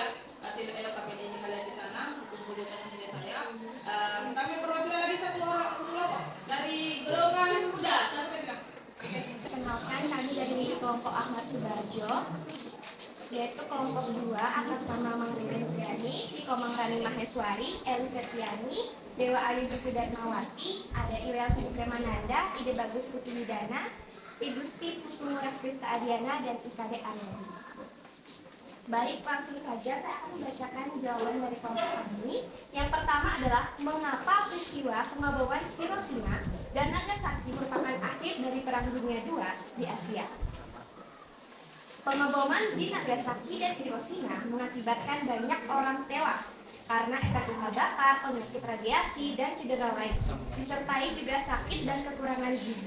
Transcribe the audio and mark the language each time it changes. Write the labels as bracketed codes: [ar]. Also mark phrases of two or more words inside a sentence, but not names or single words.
[id] Kasih KPD ini kalian di sana, kumpul di atas meja saya. Kami perwakilan lagi satu kelompok dari golongan muda. Perkenalkan, kami dari kelompok Ahmad Subarjo, yaitu kelompok 2 atas nama Mang Ririn Triani, Komang Rani Maheswari, Eli Septiani, Dewa Ayu Juku Darmawati, ada Irel Supremananda, Ide Bagus Putri Widana, Igusti Pusmurah Krista Adiana, dan Ikade Aryadi. Baik, langsung saja saya akan membacakan jawaban dari kelompok kami. Yang pertama adalah mengapa peristiwa pengeboman Hiroshima dan Nagasaki merupakan akhir dari Perang Dunia II di Asia. Pengeboman di Nagasaki dan Hiroshima mengakibatkan banyak orang tewas karena efek luka bakar, penyakit radiasi, dan cedera lain, disertai juga sakit dan kekurangan gizi.